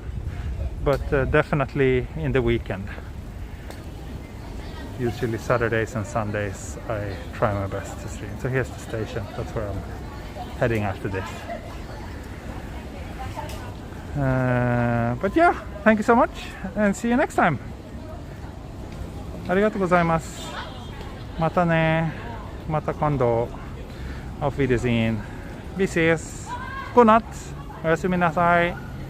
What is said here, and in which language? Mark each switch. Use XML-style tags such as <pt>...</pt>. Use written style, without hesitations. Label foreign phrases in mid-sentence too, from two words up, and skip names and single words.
<en>But definitely in the weekend. Usually Saturdays and Sundays I try my best to stream. So here's the station. That's where I'm heading after this. But yeah, thank you so much and see you next time.</en> <ja>ありがとうございます。またね。また今度。</ja> <de>Auf Wiedersehen.</de> <sv>Vi ses. God natt.</sv> <ja>おやすみなさい。</ja>